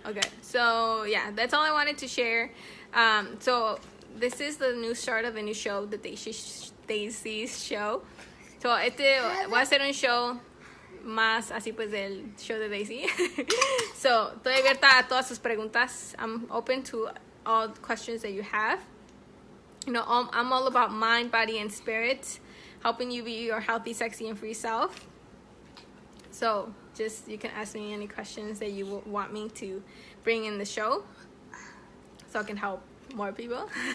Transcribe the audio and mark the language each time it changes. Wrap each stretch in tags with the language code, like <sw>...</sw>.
<en>Okay, so yeah, that's all I wanted to share. So this is the new start of a new show, the Daisy's show.</en> <es>So voy a hacer un show más así pues del show de Daisy. So estoy abierta a todas sus preguntas.</es> <en>I'm open to all the questions that you have. I'm all about mind, body, and spirit, helping you be your healthy, sexy, and free self. So just, you can ask me any questions that you want me to bring in the show, so I can help more people.</en>